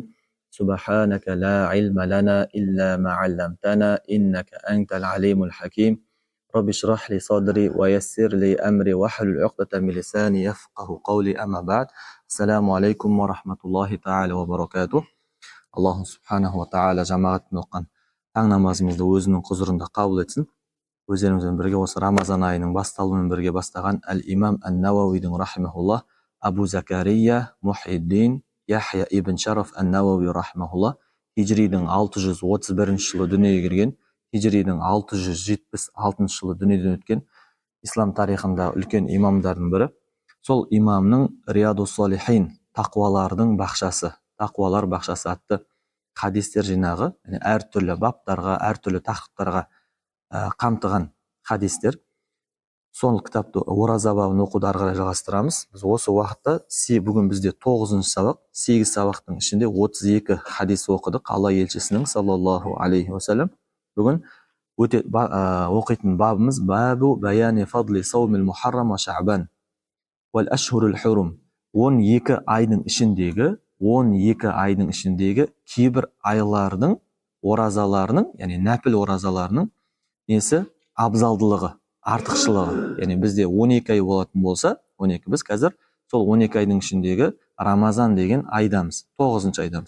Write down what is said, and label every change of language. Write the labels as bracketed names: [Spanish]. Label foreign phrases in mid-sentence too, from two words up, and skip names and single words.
[Arabic] سبحانك لا علم لنا إلا ما علمتنا إنك أنت العليم الحكيم. رب اشرح لي صدري ويسر لي أمري واحلل عقدة من لساني يفقهوا قولي أما بعد. السلام عليكم ورحمة الله تعالى وبركاته. [Uzbek] Alloh [Arabic] سبحانه وتعالى [Uzbek] jamoatni o'qigan taң namozimizni o'zining huzurida qabul etsin. [Kazakh] Өздеріңізбен бірге осы Рамазан айының басталуымен бірге бастаған Әл-Имам Ан-Науауидің рахимахуллах, Абу Закария Мухиддин Яхья ибн Шараф Ан-Науауи рахимахуллах хижридің 631 жылы дүниеге келген, хижридің 676 жылы дүниеден өткен ислам тарихында үлкен имамдардың бірі. Сол имамның Риядус-Солихин, тақуалардың бақшасы, тақуалар бақшасы атты хадистер жинағы, әртүрлі баптарға, әртүрлі тақырыптарға қамтыған хадистер. Сол кітапты ораза бабын оқуды ары қарай жалғастырамыз. Біз осы уақытта бүгін бізде 9-шы сабақ, 8 сабақтың ішінде 32 хадис оқыдық. Алла елшісінің [Arabic] صلى الله عليه وسلم. [Kazakh] Бүгін оқитын бабымыз [Arabic] باب بيان فضل صوم المحرم وشعبان والأشهر الحرم. [Kazakh] 12 айдың ішіндегі кейбір айлардың оразаларының, яғни нәпіл оразаларының несі? Абзалдылығы, артықшылығы. Яғни бізде 12 ай болатын болса, 12, біз қазір сол 12 айдың ішіндегі Рамазан деген айдамыз, 9-шы айдамыз.